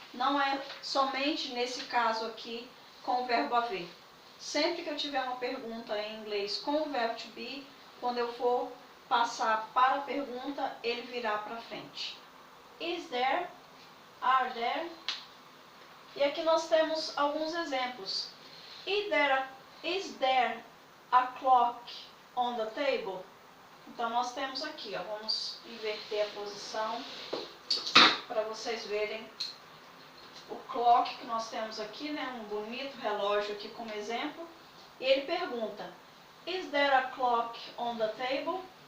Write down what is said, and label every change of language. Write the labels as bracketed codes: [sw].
[pt] Não é somente nesse caso aqui com o verbo haver. Sempre que eu tiver uma pergunta em inglês com o verbo to be, quando eu for passar para a pergunta, ele virá para frente. [en] Is there? Are there? [pt] E aqui nós temos alguns exemplos. [en] Is there a clock on the table? [pt] Então nós temos aqui, ó, vamos inverter a posição para vocês verem o clock que nós temos aqui, né, um bonito relógio aqui como exemplo. E ele pergunta, [en] is there a clock on the table?